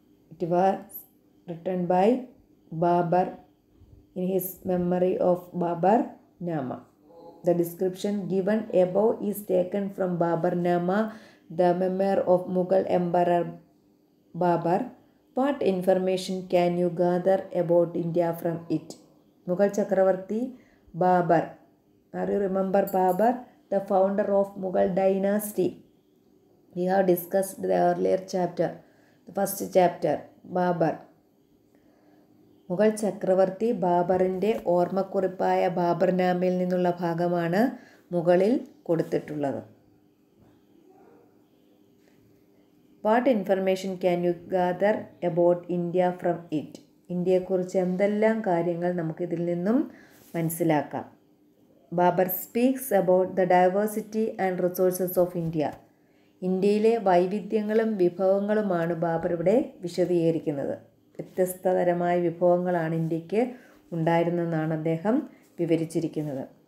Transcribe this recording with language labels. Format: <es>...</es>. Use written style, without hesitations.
<en>It was written by Babur in his memory of Baburnama. The description given above is taken from Baburnama, the memoir of Mughal emperor Babur. What information can you gather about India from it?</en> <ml>Mughal ചക്രവർത്തി Babur.</ml> <en>Are you remember Babar, the founder of Mughal dynasty? We have discussed the earlier chapter, the first chapter, Babar.</en> <ml>Mughal ചക്രവർത്തി ബാബറിൻ്റെ ഓർമ്മക്കുറിപ്പായ ബാബർനാമയിൽ നിന്നുള്ള ഭാഗമാണ് മുകളിൽ കൊടുത്തിട്ടുള്ളത്.</ml> <en>What information can you gather about India from it?</en> <ml>ഇന്ത്യയെക്കുറിച്ച് എന്തെല്ലാം കാര്യങ്ങൾ നമുക്കിതിൽ നിന്നും മനസ്സിലാക്കാം.</ml> <en>Babur speaks about the diversity and resources of India.</en> <ml>ഇന്ത്യയിലെ വൈവിധ്യങ്ങളും വിഭവങ്ങളുമാണ് ബാബർ ഇവിടെ വിശദീകരിക്കുന്നത്. വ്യത്യസ്തതരമായ വിഭവങ്ങളാണ് ഇന്ത്യക്ക് ഉണ്ടായിരുന്നെന്നാണ് അദ്ദേഹം വിവരിച്ചിരിക്കുന്നത്.</ml>